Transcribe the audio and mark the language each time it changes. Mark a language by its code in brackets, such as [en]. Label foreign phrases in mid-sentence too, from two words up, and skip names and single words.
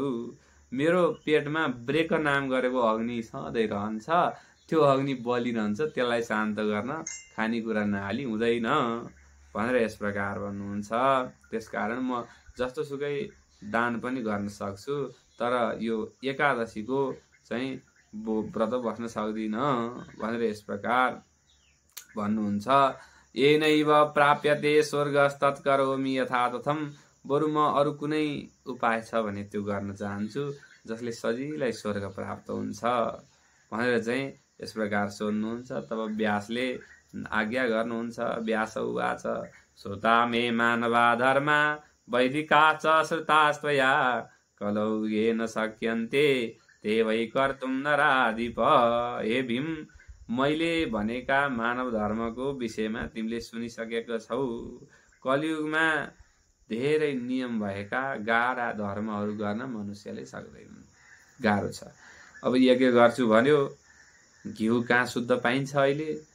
[ne] मेरो पेटमा ब्रेक नाम गरेको अग्नि सधैँ रहन्छ, त्यो अग्नि बलिरहन्छ, त्यसलाई शान्त गर्न खानेकुरा नहाली हुँदैन भनेर यस प्रकार भन्नुहुन्छ। त्यसकारण म जस्तो सुकै दान पनि गर्न सक्छु, तर यो एकादशीको चाहिँ व्रत बस्न सक्दिनँ भनेर यस प्रकार भन्नुहुन्छ। [sa] येनैव प्राप्यते स्वर्गस्तत्करोमि यथा तथम। [ne] बरु म अरू कुनै उपाय छ भने त्यो गर्न चाहन्छु जसले सजिलै स्वर्ग प्राप्त हुन्छ भनेर चाहिँ यस प्रकार सोध्नुहुन्छ। तब व्यासले आज्ञा गर्नुहुन्छ। [sa] व्यास उवाच, श्रुता मे मानवा धर्मा वैदिका च श्रुतास्त्वया कलौ येन शक्यन्ते ते वै कर्तुं नराधिप। [ne] हे भीम, मैले भनेका मानव धर्मको विषयमा तिमीले सुनिसकेको छौ। कलियुगमा धेरै नियम भएका गाह्रा धर्महरू गर्न मनुष्यले सक्दैन, गाह्रो छ। अब यज्ञ गर्छु भन्यो, घिउ कहाँ शुद्ध पाइन्छ अहिले?